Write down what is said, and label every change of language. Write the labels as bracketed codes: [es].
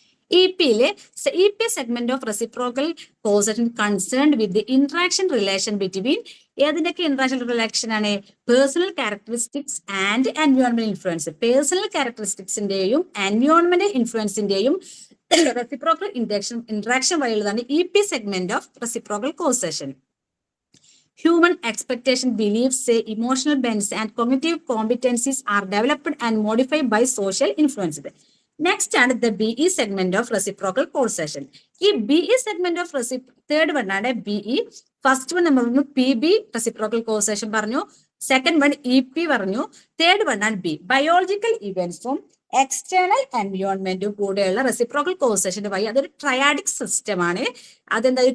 [en] EP segment of reciprocal causation concerned with the interaction relation between. ഏതിന്റെയൊക്കെ interaction relation ആണ്? Personal characteristics and environment influence. [ml] Personal ക്യാരക്ടറിസ്റ്റിക്സിന്റെയും environment ഇൻഫ്ലുവൻസിന്റെയും reciprocal interaction വഴിയുള്ളതാണ് EP segment of reciprocal causation. [en] Human expectation, beliefs, say, emotional bends and cognitive competencies are developed and modified by social influences. Next ആണ് the BE segment of reciprocal causation. [ml] ഈ BE segment of third one ആണ് BE. First one നമ്മൾ പറഞ്ഞു PB reciprocal causation പറഞ്ഞു, second one EP പറഞ്ഞു, third one ആണ് B. Biological ഇവന്റ്സും external എൻവയോൺമെന്റും കൂടെയുള്ള reciprocal കോസേഷന്റെ വഴി അതൊരു ട്രയാഡിക് സിസ്റ്റം ആണ്. അതെന്താ?